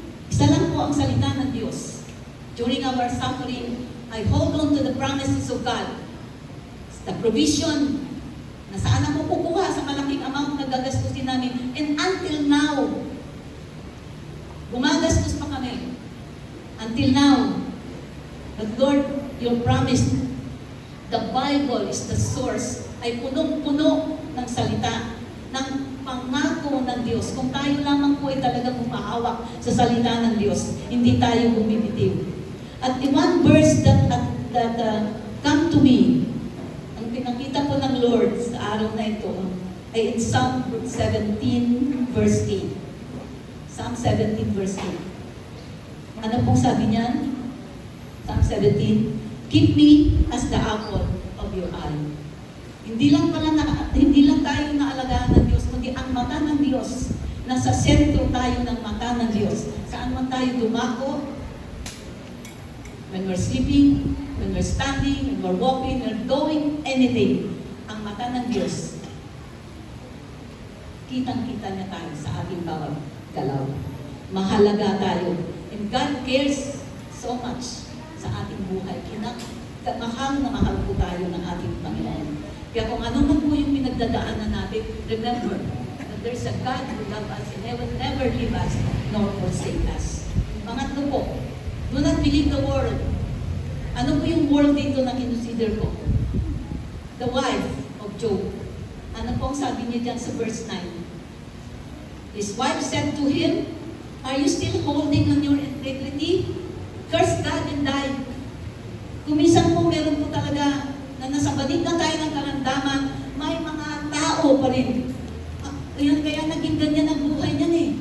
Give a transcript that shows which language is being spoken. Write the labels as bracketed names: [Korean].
[Filipino] Isa lang po ang salita ng Diyos. [English] During our suffering, I hold on to the promises of God. The provision [Filipino] na saan ako kukuha sa malaking amount na gagastusin namin. [English] And until now, [Filipino] gumagastos pa kami. [English] Until now, but Lord, your promise, the Bible is the source, [Filipino] ay punong-puno ng salita, ng pangako ng Diyos. Kung tayo lamang po ay talagang humahawak sa salita ng Diyos, hindi tayo bumibitiw. At [English] in one verse that come to me, [Filipino] ang pinakita po ng Lord sa araw na ito, ay in Psalm 17 verse 8. Psalm 17 verse 8. Ano pong sabi niyan? [English] Psalm 17, keep me as the apple of your eye. [Filipino] Hindi lang tayo naalagaan ng Diyos, kundi ang mata ng Diyos. Nasa sentro tayo ng mata ng Diyos. Saan man tayo dumako, [English] when we're sleeping, when we're standing, when we're walking, when we're doing anything, [Filipino] ang mata ng Diyos, kitang-kita niya tayo sa ating bawat galaw. Mahalaga tayo. [English] And God cares so much [Filipino] sa ating buhay. Mahal na mahal po tayo ng ating Panginoon. Kaya kung ano man po yung pinagdadaanan natin, [English] remember that there's a God who loves us and will never leave us nor forsake us. [Filipino] Pangatlo po, [English] do not believe the world. [Filipino] Ano po yung world dito na kinonsider ko? [English] The wife of Job. [Filipino] Ano po ang sabi niya dyan sa verse 9? [English] His wife said to him, are you still holding on your integrity? Curse God and die. [Filipino] Kumisan po meron po talaga na nasa banig na tayo ng karamdaman, may mga tao pa rin. Ayan, kaya naging ganyan ang buhay niyan